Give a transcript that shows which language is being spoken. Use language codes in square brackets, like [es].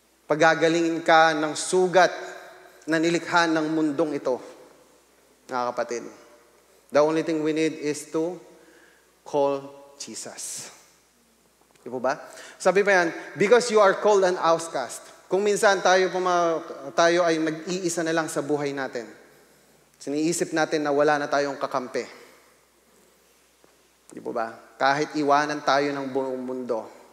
[tl] Pagagalingin ka ng sugat na nilikha ng mundong ito. Mga kapatid. [en] The only thing we need is to call Jesus. [tl] Di po ba? Sabi pa yan, [en] because you are called an outcast. [tl] Kung minsan tayo ay nag-iisa na lang sa buhay natin. Siniisip natin na wala na tayong kakampi. Di po ba? Kahit iwanan tayo ng buong mundo.